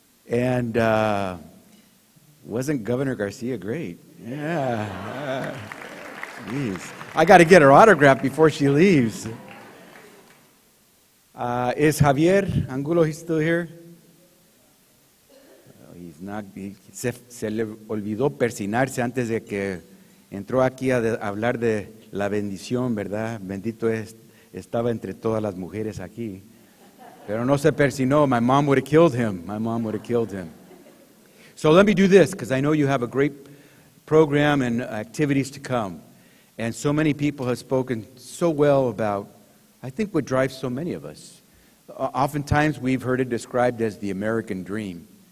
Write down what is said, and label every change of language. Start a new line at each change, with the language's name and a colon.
English: And wasn't Governor Garcia great? Yeah. Jeez. I got to get her autograph before she leaves. Is Javier Angulo, he's still here? He's not.
Spanish: Se le olvidó persinarse antes de que entró aquí a hablar de la bendición, ¿verdad? Bendito estaba entre todas las mujeres aquí. Pero no se persinó.
English: My mom would have killed him. So let me do this, because I know you have a great program and activities to come. And so many people have spoken so well about, I think, what drives so many of us. Oftentimes we've heard it described as the American dream.